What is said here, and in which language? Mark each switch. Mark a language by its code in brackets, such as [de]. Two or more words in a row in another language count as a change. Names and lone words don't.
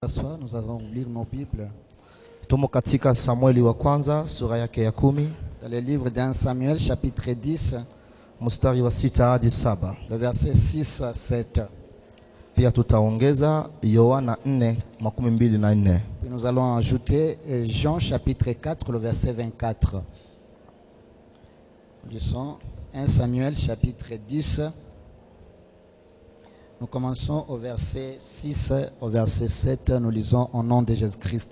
[fr] Nous allons lire nos Bibles. [sw] Tumo katika Samueli wa kwanza sura yake ya 10. [fr] Dans le livre d'un Samuel chapitre 10, [sw] mstari wa 6 hadi 7. [fr] le verset 6 à 7. [sw] Pia tutaongeza Yohana 4:24. [fr] Puis nous allons ajouter Jean chapitre 4, le verset 24. Nous lisons 1 Samuel chapitre 10. Nous commençons au verset 6, au verset 7. Nous lisons au nom de Jésus-Christ.